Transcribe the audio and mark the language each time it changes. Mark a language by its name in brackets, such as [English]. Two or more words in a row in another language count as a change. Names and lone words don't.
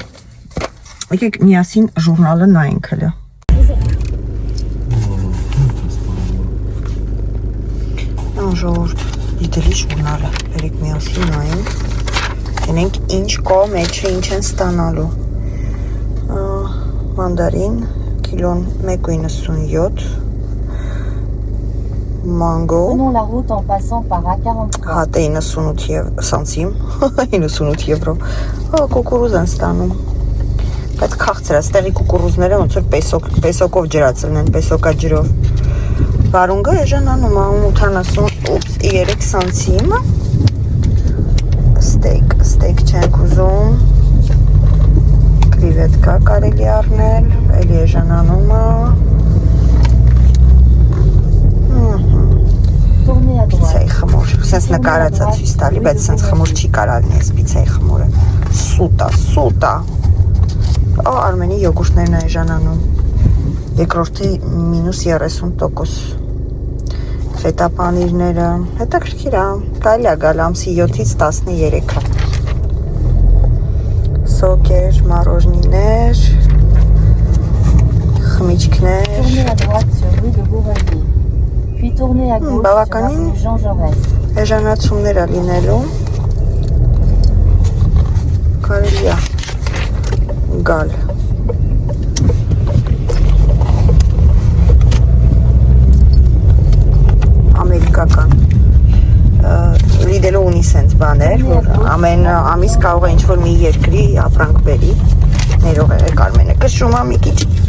[Armenian] եկեք միասին ժուրնալը նայենք հլը։ ժողովուրդ, դիտելի ժուրնալը, բերեք միասին նայենք, գնենք ինչ կա մեջը, ինչ են ստանալու, մանդարին, կիլոն 1,97, mango, [French] Prenons la route en passant par A43. [Armenian] հատե 98 սանցիմ, 98 եվրո, կուկուրուզ են ստանում, այդ քաղցր է, ստեղի կուկուրուզները ոնց որ պեսոկով ջրացլն են, պեսոկա ջրով, վարունգը էժանանում է 83 սանցիմ, ստեյք չենք ուզում, կրիվետկա կարելի առնել, էլի էժանանում է, [French] Tournez à droite. Պիցայի խմոր, սենց նկարած է ցույց տալի, բայց սենց խմոր չի կարալնի այս պիցայի խմորը, սուտ է, Արմենի յոգուրտներն է էժանանում, երկրորդի -30%, ֆետա պանիրները, հետաքրքիր է, կարելի է գալ ամսի 7-ից 13-ը, սոկեր, մառոժնիներ, խմիչքներ, Tournez à droite sur rue de Bourrelier. Puis tournez à gauche sur Bavakanine. avenue Jean Jaurès. [Armenian] էժանացումներ է լինելու, կարելի է գալ, ամերիկական, լիդելու ունի սենց բաներ, որ ամեն ամիս կարող է ինչ-որ մի երկրի ապրանք բերի, ներող եղեք Արմենը, կշում է մի քիչ,